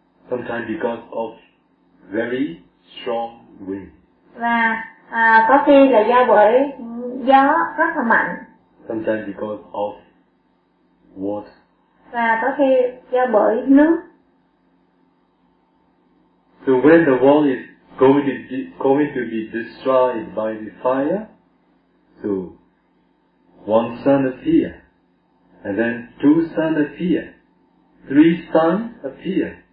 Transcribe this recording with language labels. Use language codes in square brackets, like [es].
[en] Sometimes because of very strong wind. [vi] Và có khi là do bởi gió rất là mạnh. [en] Sometimes because of water. [vi] Và có khi do bởi nước. [en] So when the wall is going to be destroyed by the fire, so one sun appear, and then two sun appear, three sun appear.